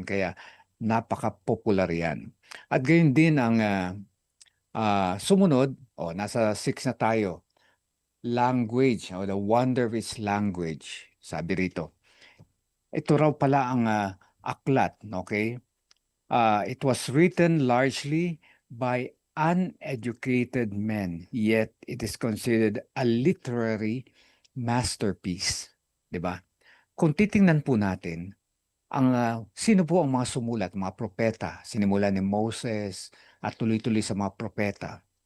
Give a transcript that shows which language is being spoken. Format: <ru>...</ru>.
<tl>Kaya napaka-popular yan. At gayon din ang sumunod, nasa 6 na tayo, language, o</tl> <en>the wonder of its language.</en> <tl>Sabi rito. Ito raw pala ang aklat, okay?</tl> <en>It was written largely by uneducated men, yet it is considered a literary masterpiece.</en> <tl>'Di ba? Kung titingnan po natin, sino po ang mga sumulat, mga propeta, sinimula ni Moses at tuloy-tuloy sa mga propeta.</tl>